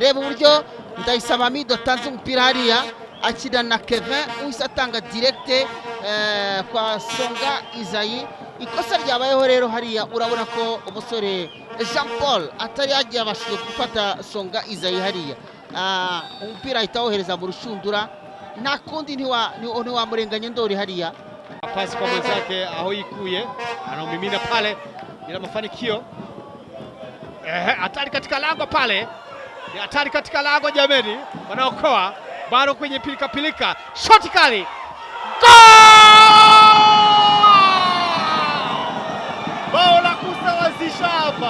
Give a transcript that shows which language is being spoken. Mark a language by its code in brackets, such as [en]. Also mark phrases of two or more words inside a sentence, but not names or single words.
[rw] Reba uburyo Ndayisaba Hamidu atanze umupira hariya akina na Kevin uhise atanga direct kwa Songa Isaie. Ikosa ryabayeho rero hariya, urabona ko umusore Jean Paul atari yagiye abashije gufata Songa Isaie hariya, umupira ahita wohereza mu rushundura, nta kundi ntiwamurenganya Ndoli hariya. [sw] Pasi kwa mwenzake aho ikuye, anaumimina pale bila mafanikio. Hatari katika lango pale, ni hatari katika lango jameni, wanaokoa bado kwenye pilika, shoti kali, bao la kusawazisha hapa.